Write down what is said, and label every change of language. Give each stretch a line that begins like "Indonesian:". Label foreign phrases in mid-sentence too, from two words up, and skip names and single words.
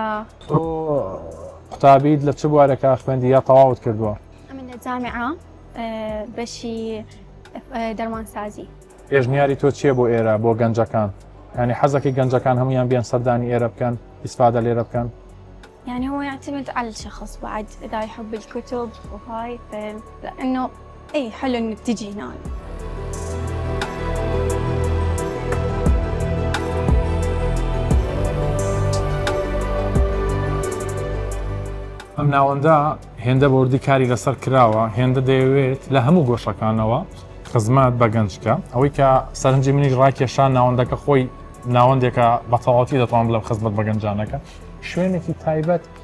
Central Kurdish: تۆ قوتابیت لە چ بوارێکە خوێندی یا تەواوت کردووە؟ ئەمن لە جامعە بەشی دەرمانسازی. پێشنیاری تۆ چییە بۆ ئێرە بۆ گەنجەکان؟ ینی حەزەکەی گەنجەکان هەمویان بیان سەردانی ئێرە بکەن ئیسفادە لێرە بکەن؟
Arabic: يعني هو يعتمد على الشخص بعد إذا يحب الكتب وهاي لأنه أي حلو إنك تجي هنا.
Central Kurdish: ئەم ناوەندە هێندە بۆردی کاری لەسەر کراوە هێندە دەیەوێت لە هەموو گۆشەکانەوە خزمەت بە گەنجکە ئەوەی کە سەرنجی منیش ڕاکێشان ناوەندەکە خۆی ناوەندێکە بە تەواوەتی دەتوان بڵێم خزمەت بە گەنجانەکە شوێنێکی تایبەت